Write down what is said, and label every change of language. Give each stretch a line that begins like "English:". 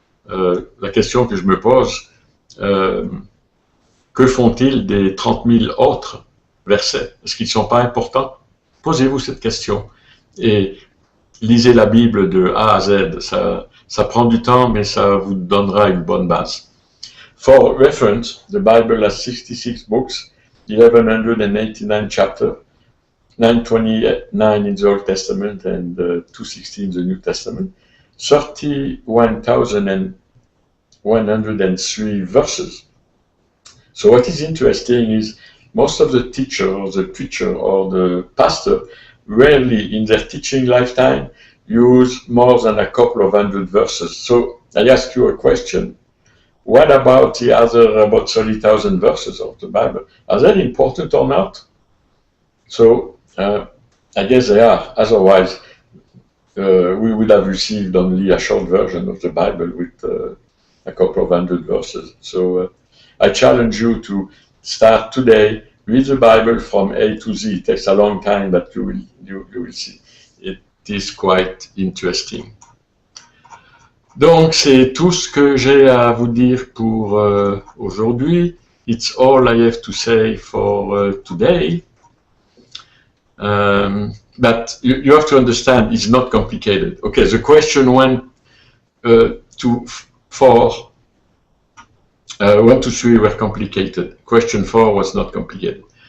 French: La question que je me pose, que font-ils des 30 000 autres versets? Est-ce qu'ils ne sont pas importants? Posez-vous cette question et lisez la Bible de A à Z. Ça prend du temps, mais ça vous donnera une bonne base.
English: For reference, the Bible has 66 books, 1189 chapters, 929 in the Old Testament and 260 in the New Testament, 31,103 verses. So what is interesting is most of the teacher or the preacher or the pastor rarely in their teaching lifetime use more than a couple of hundred verses. So I ask you a question. What about the other about 30,000 verses of the Bible? Are they important or not? So I guess they are. Otherwise, we would have received only a short version of the Bible with a couple of hundred verses. So I challenge you to start today, read the Bible from A to Z. It takes a long time, but you will see. It is quite interesting.
French: Donc, c'est tout ce que j'ai à vous dire pour aujourd'hui.
English: it's all I have to say for today. But you have to understand, it's not complicated. Okay, the question went to 4. 1 to 3 were complicated. Question 4 was not complicated.